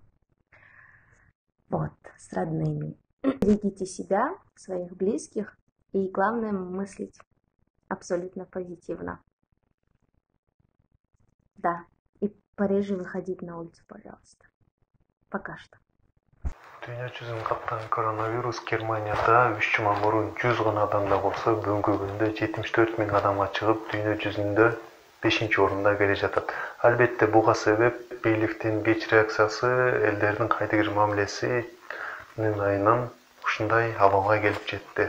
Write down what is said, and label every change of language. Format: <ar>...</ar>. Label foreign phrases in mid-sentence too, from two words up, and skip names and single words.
<ru>Вот, с родными. Берегите себя, своих близких, и главное мыслить абсолютно позитивно. Да, и пореже выходить на улицу, пожалуйста. Пока что.</ru> <ky>Dünya жүзүн капкан коронавирус Германияда 3 жума мурун 100 гана адамда болсо, бүгүнкү күндө 74 000 адамга чыгып, дүйнө жүзүндө 5-орунда келе жатат. Албетте буга себеп бийликтин кеч реакциясы, элдердин кайдыгер мамилесинин айынан ушундай абалга келип жетти.</ky>